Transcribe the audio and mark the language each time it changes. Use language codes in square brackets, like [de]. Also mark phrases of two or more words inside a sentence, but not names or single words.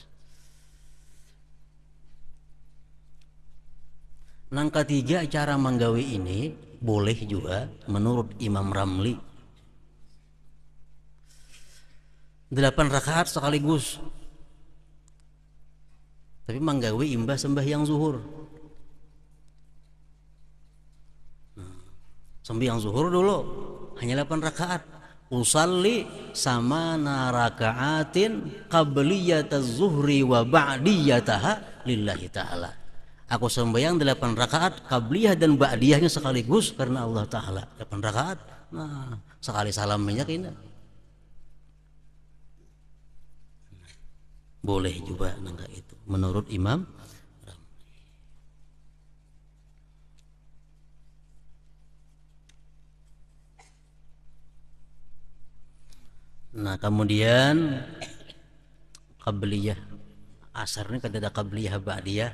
[bjn] Nang ketiga cara menggawi ini boleh juga menurut Imam Ramli 8 rakaat sekaligus. Tapi menggawi imbah sembahyang zuhur. [id] Sembahyang zuhur dulu hanya 8 rakaat. [ar] أصلي ثمان ركعات قبلية الظهر وبعديتها لله تعالى. [id] Aku sembahyang 8 rakaat qabliyah dan ba'diyahnya sekaligus karena Allah Ta'ala. 8 rakaat. [bjn] Nah, sekali salam banyak ini. Boleh juga nangka itu menurut Imam. Nah, kemudian qabliyah asarnya kada ada qabliyah ba'diyah.